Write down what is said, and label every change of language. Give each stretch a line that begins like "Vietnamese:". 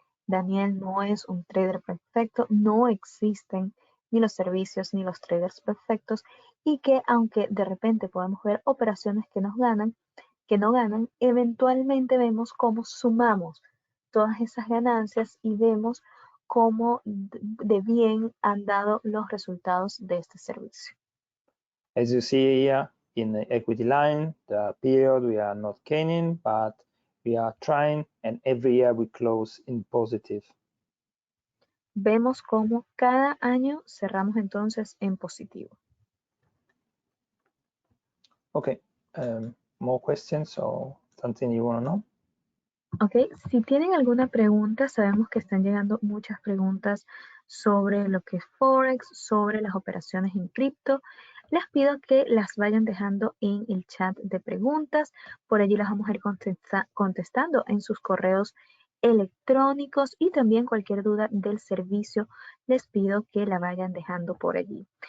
Spanish: Daniel no es un trader perfecto, no existen ni los servicios ni los traders perfectos, y que aunque de repente podemos ver operaciones que no ganan, eventualmente vemos cómo sumamos todas esas ganancias y vemos cómo de bien han dado los resultados de este servicio.
English: As you see here in the equity line, the period we are not gaining, but we are trying, and every year we close in positive.
Spanish: Vemos cómo cada año cerramos entonces en positivo.
English: Okay, more questions or something you want to know?
Spanish: Ok, si tienen alguna pregunta, sabemos que están llegando muchas preguntas sobre lo que es Forex, sobre las operaciones en cripto. Les pido que las vayan dejando en el chat de preguntas. Por allí las vamos a ir contestando en sus correos electrónicos, y también cualquier duda del servicio les pido que la vayan dejando por allí.